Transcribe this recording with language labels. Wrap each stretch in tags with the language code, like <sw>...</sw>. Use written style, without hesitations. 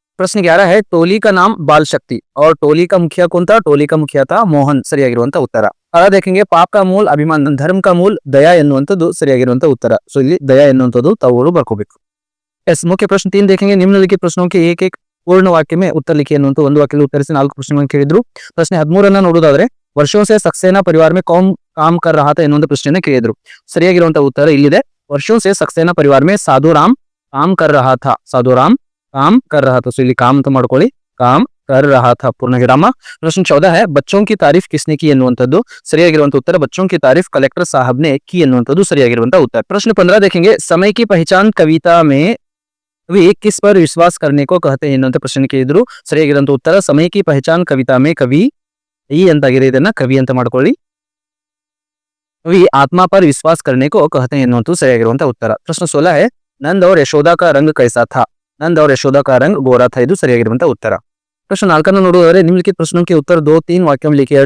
<hi>प्रश्न 11 है, टोली का नाम बाल शक्ति और टोली का मुखिया कौन था. टोली का मुखिया था मोहन.</hi> <kn>ಸರಿಯಾಗಿರುವಂತಹ ಉತ್ತರ.</kn> <hi>ಅದ देखेंगे, पाप का मूल अभिमान, धर्म का मूल दया</hi> <kn>ಎನ್ನುವಂಥದ್ದು ಸರಿಯಾಗಿರುವಂತಹ ಉತ್ತರ. ಸೊ ಇಲ್ಲಿ ದಯಾ ಎನ್ನುವಂಥದ್ದು ತಾವು ಬರ್ಕೋಬೇಕು. ಎಸ್ ಮುಖ್ಯ ಪ್ರಶ್ನೆ 3</kn> <hi>देखेंगे, निम्नलिखित प्रश्नों के एक एक पूर्ण वाक्य में उत्तर लिखिए</hi> <kn>ಅನ್ನುವಂಥ ಒಂದು ವಾಕ್ಯದಲ್ಲಿ ಉತ್ತರಿಸಿ 4 ಪ್ರಶ್ನೆಗಳನ್ನು ಕೇಳಿದ್ರು. ಪ್ರಶ್ನೆ 13 ನೋಡೋದಾದ್ರೆ,</kn> <hi>ವರ್ಷೋं से सक्सेना परिवार में कौन काम कर रहा था</hi> <kn>ಎನ್ನುವಂಥ ಪ್ರಶ್ನೆಯನ್ನು ಕೇಳಿದ್ರು. ಸರಿಯಾಗಿರುವಂತಹ ಉತ್ತರ ಇಲ್ಲಿದೆ.</kn> <hi>ವರ್ಷೋं से सक्सेना परिवार में साधु राम काम कर रहा था. साधु राम काम कर रहा था.</hi> <kn>ಸೊ ಇಲ್ಲಿ ಕಾಮ್ ಅಂತ ಮಾಡ್ಕೊಳ್ಳಿ,</kn> <hi>ಕಾಮ್ कर रहा था पूर्ण विराम. प्रश्न 14 है, बच्चों की तारीफ किसने की</hi> <kn>ಎನ್ನುವಂಥದ್ದು ಸರಿಯಾಗಿರುವಂತಹ ಉತ್ತರ.</kn> <hi>बच्चों की तारीफ कलेक्टर साहब ने की</hi> <kn>ಎನ್ನುವಂಥದ್ದು ಸರಿಯಾಗಿರುವಂತಹ ಉತ್ತರ.</kn> <hi>प्रश्न 15 देखेंगे, समय की पहचान कविता में वे किस पर विश्वास करने को कहते हैं</hi> <kn>ಎನ್ನುವಂಥ ಪ್ರಶ್ನೆ ಕೇಳಿದ್ರು. ಸರಿಯಾಗಿರುವಂತಹ ಉತ್ತರ</kn> <hi>समय की पहचान कविता में कवि</hi> <kn>ಈ ಅಂತಾಗಿದೆ, ಇದನ್ನ ಕವಿ ಅಂತ ಮಾಡ್ಕೊಳ್ಳಿ.</kn> <hi>वे आत्मा पर विश्वास करने को कहते हैं</hi> <kn>ಎನ್ನುವಂಥದ್ದು ಸರಿಯಾಗಿರುವಂತಹ ಉತ್ತರ.</kn> <hi>प्रश्न 16 है, नंद और यशोदा का रंग कैसा था. नंद और यशोदा का रंग गोरा था.</hi> <kn>ಇದು ಸರಿಯಾಗಿರುವಂತಹ ಉತ್ತರ. ಪ್ರಶ್ನೆ 4 ನೋಡೋದಾದ್ರೆ, ನಿಮ್ಲಿಖಿತ ಪ್ರಶ್ನೆ</kn> <hi>के उत्तर 2-3 वाक्यों में लिखिए.</hi>